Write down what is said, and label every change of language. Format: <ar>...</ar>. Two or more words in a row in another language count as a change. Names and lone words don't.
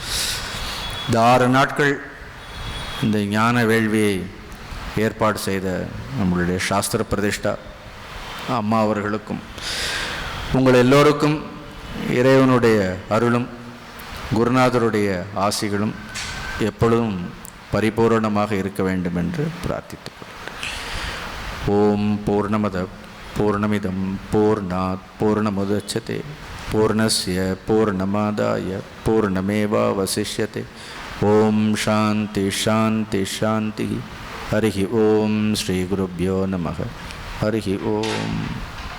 <ta>இந்த 6 நாட்கள் இந்த ஞான வேள்வியை ஏற்பாடு செய்த நம்மளுடைய சாஸ்திர பிரதிஷ்டா அம்மா அவர்களுக்கும் உங்கள் எல்லோருக்கும் இறைவனுடைய அருளும் குருநாதருடைய ஆசிகளும் எப்பொழுதும் பரிபூரணமாக இருக்க வேண்டும் என்று பிரார்த்தித்துக் கொள்கிறேன்.</ta> <sa>ओम् पूर्णमदः पूर्णमिदं पूर्णात् पूर्णमुदच्यते पूर्णस्य पूर्णमादाय पूर्णमेवावशिष्यते. ओम् शान्तिः शान्तिः शान्तिः. हरि ओम् श्री गुरुभ्यो नमः. हरि ओम्.</sa>